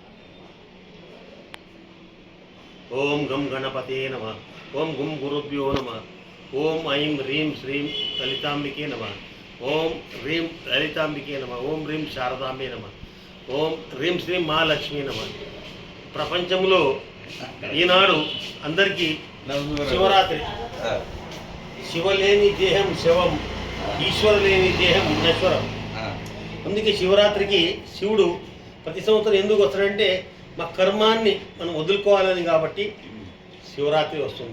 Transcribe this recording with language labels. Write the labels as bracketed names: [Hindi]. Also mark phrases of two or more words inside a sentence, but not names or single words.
[Sanskrit] ओम गम गणपते नमः। ओम गुम गुरुभ्यो नमः। ओम ऐं ह्रीं श्रीं ललितांबिके नमः। ओम ह्रीं ललितांबिके नमः। ओम ह्रीं शारदांबे नमः। ओम ह्रीं श्रीं महालक्ष्मी नमः। [Telugu] ప్రపంచంలో ఈనాడు అందరికీ శివరాత్రి. శివ లేని దేహం శవం, ఈశ్వర లేని దేహం నశ్వరం. అందుకే శివరాత్రికి శివుడు ప్రతి సంవత్సరం ఎందుకు వస్తాడంటే మా కర్మాన్ని మనం వదులుకోవాలని, కాబట్టి శివరాత్రి వస్తుంది.